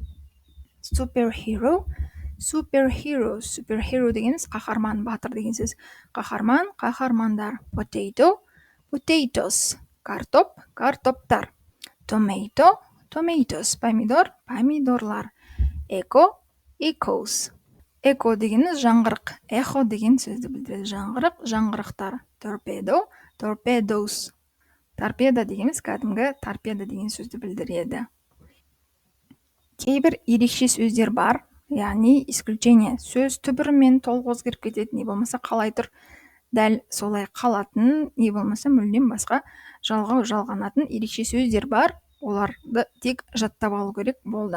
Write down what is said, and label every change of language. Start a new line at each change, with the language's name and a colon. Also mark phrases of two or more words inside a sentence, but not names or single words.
English: Superhero, superhero.
Kazakh: Superhero дегеніміз қаһарман, батыр деген сөз. Қаһарман, қаһармандар.
English: Potato, potatoes.
Kazakh: Картоп, картоптар.
English: Tomato, tomatoes.
Kazakh: Помидор, помидорлар.
English: Echo, echoes.
Kazakh: Echo дегеніміз жаңғырық. Echo деген сөзді білдіреді. Жаңғырық, жаңғырықтар.
English: Torpedo, torpedoes.
Kazakh: Торпеда дегеніміз кәдімгі торпеда деген сөзді білдіреді. Кейбір ерекше сөздер бар, яғни исключение, сөз түбірімен толық өзгеріп кетеді, не болмаса қалай тұр дәл солай қалатын, не болмаса мүлдем басқа жалғанатын ерекше сөздер бар, оларды тек жаттап алу керек болды.